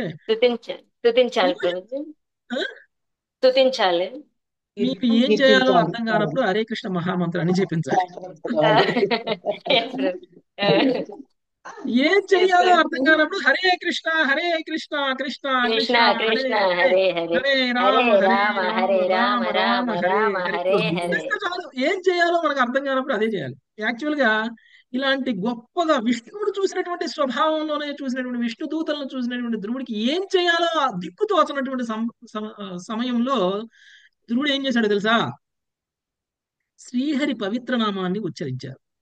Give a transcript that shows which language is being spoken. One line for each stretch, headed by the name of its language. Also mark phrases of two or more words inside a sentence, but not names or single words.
Telugu: స్తుతించాలి ప్రభుజీ, ఆ? స్తుతించాలి. మీకు ఏం చేయాలో అర్థం కానప్పుడు హరే కృష్ణ మహామంత్రాన్ని జపించాలి. Yes, ప్రభుజీ. ఏం చెయ్యాలో అర్థం కానప్పుడు హరే కృష్ణ కృష్ణ కృష్ణ కృష్ణ హరే కృష్ణ హరే, హరే హరే, హరే హరే రామ రామ హరే రామ రామ రామ రామ హరే రామ హరే. హరే హరే. చేస్తే చాలు. ఏం చేయాలో మనకు అర్థం కానప్పుడు అదే చేయాలి. యాక్చువల్ గా ఇలాంటి గొప్పగా విష్ణువుడు చూసినటువంటి స్వభావంలోనే చూసినటువంటి విష్ణు దూతలను చూసినటువంటి ధ్రువుడికి ఏం చేయాలో ఆ దిక్కు తోచనటువంటి సమయంలో ధ్రువుడు ఏం చేశాడో తెలుసా? శ్రీహరి పవిత్ర నామాన్ని ఉచ్చరించారు.